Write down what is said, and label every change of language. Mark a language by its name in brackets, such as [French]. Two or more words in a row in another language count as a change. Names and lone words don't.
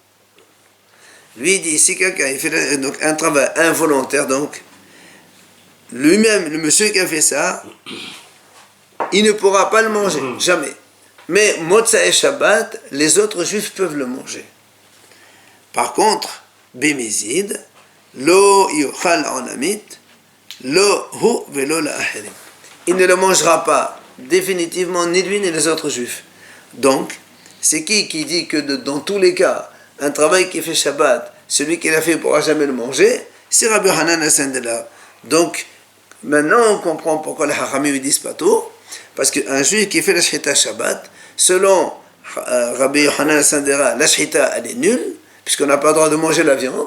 [French] Lui dit, si quelqu'un il fait donc, un travail involontaire, donc, lui-même, le monsieur qui a fait ça, il ne pourra pas le manger, jamais. Mais [Hebrew] מוצאי שבת, [French] les autres juifs peuvent le manger. Par contre, [Hebrew] במזיד, לא יאכל עולמית, לא הוא ולא לאחרים. [French] Il ne le mangera pas définitivement ni lui ni les autres juifs. Donc, c'est qui dit que dans tous les cas, un travail qui fait Shabbat, celui qui l'a fait ne pourra jamais le manger? C'est Rabbi Hanan Sandela. Donc, maintenant on comprend pourquoi les Haramim disent pas tout, parce qu'un juif qui fait la [Hebrew] שחיטה שבת, [French] selon Rabbi Hanan Sandela, la Shehita elle est nulle, puisqu'on n'a pas le droit de manger la viande.